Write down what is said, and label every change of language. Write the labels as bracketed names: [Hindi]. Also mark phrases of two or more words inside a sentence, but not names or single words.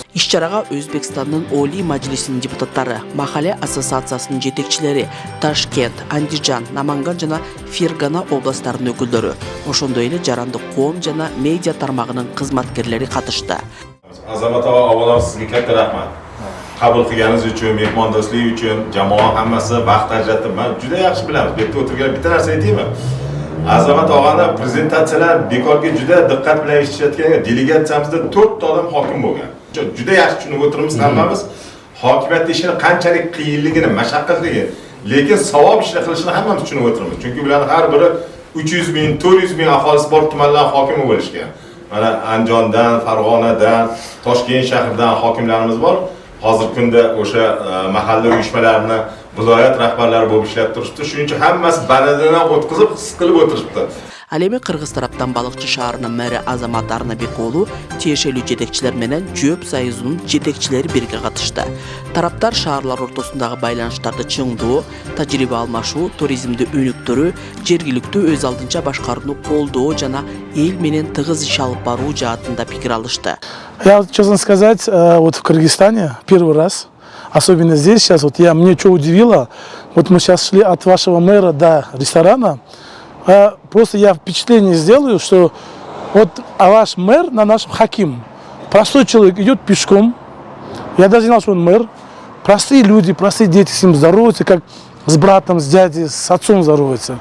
[Kyrgyz] Иш-чарага Өзбекстандын Олий Мажлисинин депутаттары, Махале ассоциациясынын жетекчилери, Ташкент, Андижан, Наманган жана Фергана областарынын өкүлдөрү, ошондой эле жарандык коом жана медиа тармагынын кызматкерлери катышты. Азамат ага, аввало сизге [Uzbek] katta rahmat. Qabul qilganingiz uchun, mehmondo'stlik uchun, jamoa hammasi vaqt ajratib, men juda yaxshi bilamiz. Bu yerda o'tirgan bitta narsa aytaymi? Azamat og'ani prezentatsiyalar bekorga juda diqqat bilan eshitishayotgan, delegatsiyamizda 4 ta odam hokim bo'lgan. Juda yaxshi tushunib o'tiribmiz hammamiz. Hokimiyat ishini qanchalik qiyinligini, mashaqqatligi, lekin savob ishni qilishini hammamiz tushunib o'tiribmiz. Chunki ularning har biri 300 ming, 400 ming aholisi bor tumanlar hokimi bo'lishgan. Mana Andijondan, Farg'onadan, Toshkent shahridan hokimlarimiz bor. Hozirgi kunda o'sha mahalla uyushmalarini viloyat rahbarlari bo'lib ishlab turibdi. Shuning uchun hammasi banadidan o'tkazib, his qilib o'tiribdi. [Kyrgyz] Ал эми Кыргыз тараптан балыкчы шаарынын мэри Азамат Арнабек уулу тиешелүү жетекчилер менен Жөөп союзунун жетекчилери бирге катышты. Тараптар шаарлар ортосундагы байланыштарды чыңдоо, тажрыйба алмашуу, туризмди өнүктүрүү, жергиликтүү өз алдынча башкарууну колдоо жана эл менен тыгыз иш алып баруу жаатында пикир алышты. [Russian] Я, честно сказать, вот в Кыргызстане первый раз, особенно здесь сейчас, вот мне что удивило, вот мы сейчас шли от вашего мэра до ресторана, просто я впечатление сделаю, что вот ваш мэр на нашем хаким. Простой человек идет пешком, я даже не знал, что он мэр, простые люди, простые дети с ним здороваются, как с братом, с дядей, с отцом здороваются.